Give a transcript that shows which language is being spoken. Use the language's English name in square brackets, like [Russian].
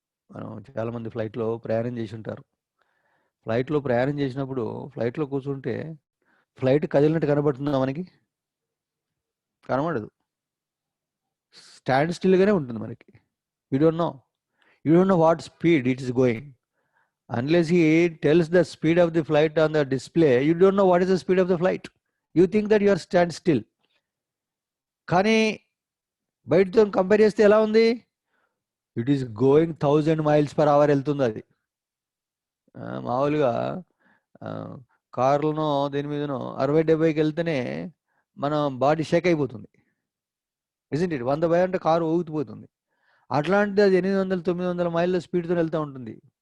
[Telugu] మనం చాలామంది ఫ్లైట్లో ప్రయాణం చేసి ఉంటారు. ఫ్లైట్లో ప్రయాణం చేసినప్పుడు ఫ్లైట్లో కూర్చుంటే ఫ్లైట్ కదిలినట్టు కనబడుతుందా? మనకి కనబడదు, స్టాండ్ స్టిల్గానే ఉంటుంది మనకి. [English] You don't know what speed it is going. Unless he tells the speed of the flight on the display, you don't know what is the speed of the flight. You think that you are stand still. [Telugu] కానీ బయటతో compare చేస్తే ఎలా ఉంది? [English] it is going 1000 miles per hour [Telugu] వెళ్తుంది అది. మామూలుగా కార్లనో దేని మీదనో 60-70కి వెళ్తేనే మన బాడీ షేక్ అయిపోతుంది, [English] Isn't it? [Telugu] 100 by అంటే కారు ఊగిపోతుంది. అట్లాంటిది అది 800-900 మైళ్ళ స్పీడ్తో వెళ్తూ ఉంటుంది.